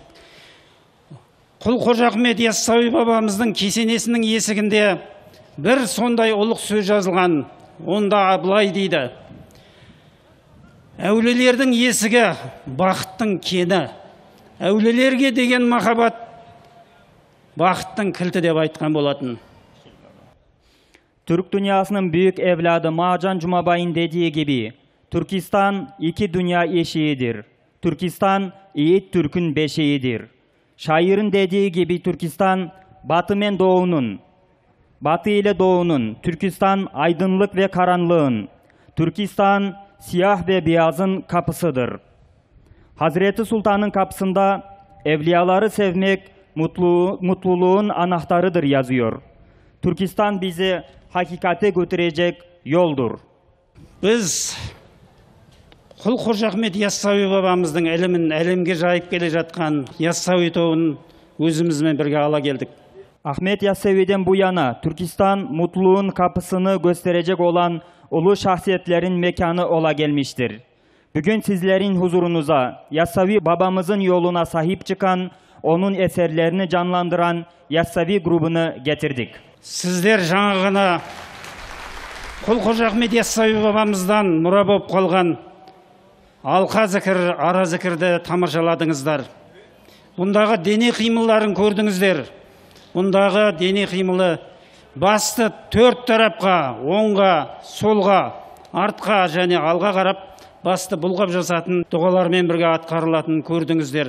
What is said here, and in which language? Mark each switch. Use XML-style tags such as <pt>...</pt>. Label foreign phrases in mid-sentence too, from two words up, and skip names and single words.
<kk>Құл-Қожа Ахмет Яссауи бабамыздың кесенесінің есігінде бір сондай ұлық сөз жазылған. Онда былай дейді: әулелердің есігі бақыттың кені, әулелерге деген махаббат бақыттың кілті деп айтқан болатын.</kk> <tr>Türk dünyasının büyük evladı Mağcan Cumabay'ın dediği gibi, Türkistan iki dünya eşiğidir. Türkistan Yiğit Türk'ün beşiğidir. Şairin dediği gibi Türkistan batı ile doğunun, Türkistan aydınlık ve karanlığın, Türkistan siyah ve beyazın kapısıdır. Hazreti Sultan'ın kapısında evliyaları sevmek mutluluğun anahtarıdır yazıyor. Türkistan bizi hakikate götürecek yoldur.</tr> <kk>Biz Құл-Қожа Ахмет Яссауи бабамыздың ілімін әлемге жайып келе жатқан Яссауи тобын өзімізмен бірге ала келдік.</kk> <tr>Ahmet Yassavi'den bu yana Türkistan mutluluğun kapısını gösterecek olan ulu şahsiyetlerin mekanı ola gelmiştir. Bugün sizlerin huzurunuza Yassavi babamızın yoluna sahip çıkan, onun eserlerini canlandıran Yassavi grubunu getirdik.</tr> <kk>Sizler жаңа ғана Құл Қожа Ахмет Яссауи бабамыздан мұра болып қалған алқа зікір, ара зікірді тамашаладыңыздар. Бұндағы дене қимылдарын көрдіңіздер. Бұндағы дене қимылы басты төрт тарапқа, оңға, солға, артқа және алға қарап, басты бұлғап жасатын дұғалармен бірге атқарылатын көрдіңіздер.</kk>